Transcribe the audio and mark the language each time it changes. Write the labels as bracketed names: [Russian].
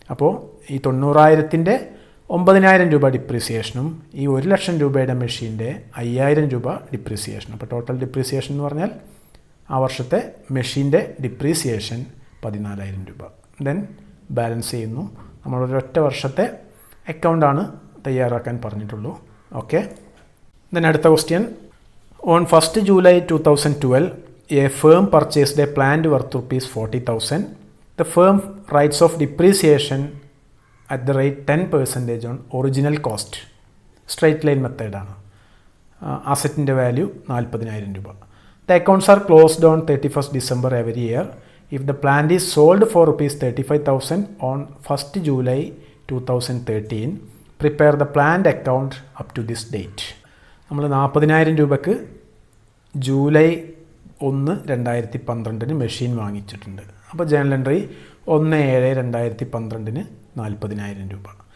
[Malayalam] അപ്പോൾ ഈ 90,000-ൻ്റെ 9,000 രൂപ ഡിപ്രീസിയേഷനും ഈ 1,00,000 രൂപയുടെ മെഷീൻ്റെ 5,000 രൂപ ഡിപ്രീസിയേഷനും. അപ്പോൾ ടോട്ടൽ ഡിപ്രീസിയേഷൻ എന്ന് പറഞ്ഞാൽ ആ വർഷത്തെ മെഷീൻ്റെ ഡിപ്രീസിയേഷൻ 14,000 രൂപ. ദെൻ ബാലൻസ് ചെയ്യുന്നു. നമ്മളൊരൊറ്റ വർഷത്തെ അക്കൗണ്ടാണ് തയ്യാറാക്കാൻ പറഞ്ഞിട്ടുള്ളൂ. ഓക്കെ. ദെൻ അടുത്ത question. [English] On 1st July 2012 a firm purchased a plant worth ₹40,000. The firm writes off depreciation at the rate 10% on original cost. [Malayalam] Straight line method ആണ്. അസറ്റിൻ്റെ വാല്യൂ 40,000 രൂപ. [English] The accounts are closed on 31st December every year. If the plant is sold for ₹35,000 on 1st July 2013, prepare the plant account up to this date. [Malayalam] നമ്മൾ 40,000 രൂപയ്ക്ക് July 1, 2012 machine വാങ്ങിച്ചിട്ടുണ്ട്. അപ്പോൾ journal entry 1/7/2012 40,000 രൂപ.